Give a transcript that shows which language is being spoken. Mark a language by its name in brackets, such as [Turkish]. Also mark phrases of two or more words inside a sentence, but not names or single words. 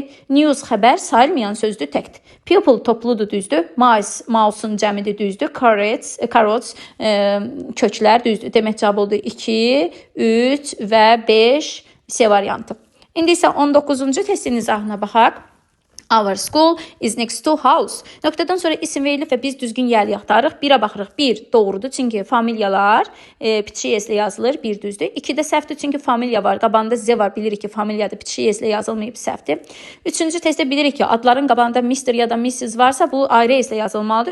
[Azerbaijani] News xəbər sayılmayan sözdür təkdir. People topludur düzdür. Mice mouse'un cəmidir düzdür. Carrots köklər düzdür. Demək cavab oldu 2, 3 və 5 C variantı. İndi isə 19-cu testin izahına baxaq. [English] Our school is next to house. [Azerbaijani] Nöqtədən sonra isim verilib və biz düzgün yəli axtarırıq. 1-ə baxırıq. 1 doğrudur, çünki familiyalar piçik s-lə yazılır, 1 düzdür. 2-də səhvdir, çünki familiya var, qabağında z var. Bilirik ki, familiyadır, piçik s-lə yazılmayıb, səhvdir. 3-cü testdə bilirik ki, adların qabağında Mr. ya da Mrs. varsa, bu ayrı s-lə yazılmalıdır.